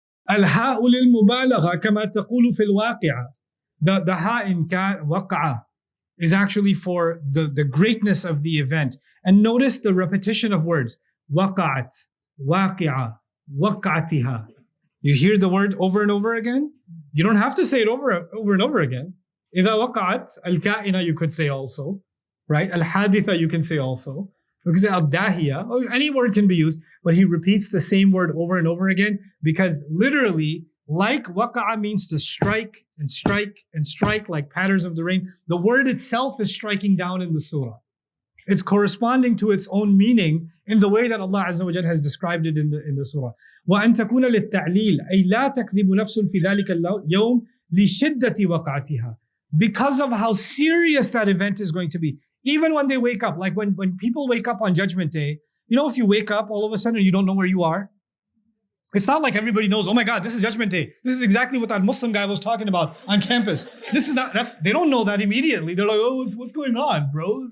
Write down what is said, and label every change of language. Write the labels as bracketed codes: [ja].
[ar] الهاء للمبالغة كما تقول في الواقعة. [en] The ha in waqa'a is actually for the greatness of the event. And notice the repetition of words. Waqa'at, waqi'a, waqa'atiha. You hear the word over and over again? You don't have to say it over and over again. [ar] إذا وقعت الكائنة [en] you could say also, right? الحادثة you can say also. Because al-dahiya, any word can be used, but he repeats the same word over and over again because literally, like waqa'a means to strike and strike and strike like patterns of the rain. The word itself is striking down in the surah. It's corresponding to its own meaning in the way that Allah Azza wa Jal has described it in the surah. [ar] وَأَن تَكُونَ لِلتَّعْلِيلِ أي لا تكذب نفس في ذلك اليوم لشدة وقعتها. [en] Because of how serious that event is going to be. Even when they wake up, like when people wake up on Judgment Day, if you wake up all of a sudden you don't know where you are. It's not like everybody knows, oh my God, this is Judgment Day. This is exactly what that Muslim guy was talking about on campus. They don't know that immediately. They're like, oh, what's going on, bro?